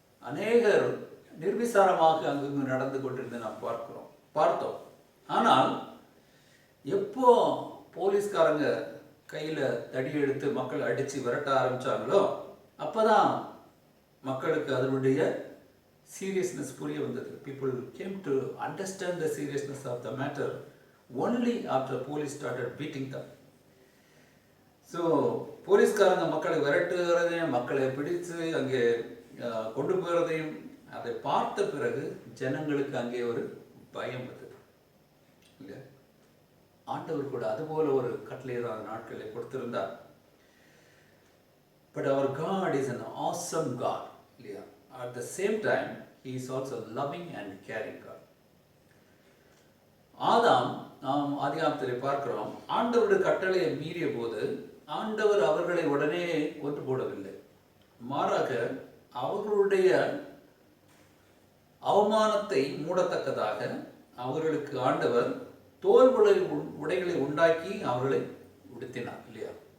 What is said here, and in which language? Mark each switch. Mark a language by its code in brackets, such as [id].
[ta] அநேகர் நிர்விசாரமாக அங்கங்கு நடந்து கொண்டிருந்து நாம் பார்த்தோம். ஆனால் எப்போ போலீஸ்காரங்க கையில் தடி எடுத்து மக்கள் அடித்து விரட்ட ஆரம்பித்தாங்களோ அப்போதான் மக்களுக்கு அதனுடைய சீரியஸ்னஸ் புரிய வந்தது. [en] People came to understand the seriousness of the matter only after police started beating them. [ta] So போலீஸ்காரங்க மக்களை விரட்டுகிறதையும் மக்களை பிடித்து அங்கே கொண்டு போகிறதையும் அதை பார்த்த பிறகு ஜனங்களுக்கு அங்கே ஒரு பயம் வந்தது. இல்லை, ஆண்டவர் கூட அதுபோல ஒரு கட்டளையான நாட்களை கொடுத்திருந்தார். [en] But our God is an awesome God. [ta] இல்லையா? [en] At the same time, He is also loving and caring God. [ta] ஆதாம் நாம் ஆதியாகமத்திலே பார்க்கிறோம். ஆண்டவருடைய கட்டளையை மீறிய போது ஆண்டவர் அவர்களை உடனே கொன்று போடவில்லை. மாறாக அவர்களுடைய அவமானத்தை மூடத்தக்கதாக அவர்களுக்கு ஆண்டவர் தோல் உடைகளை உண்டாக்கி அவர்களை உடுத்தினார் இல்லையா?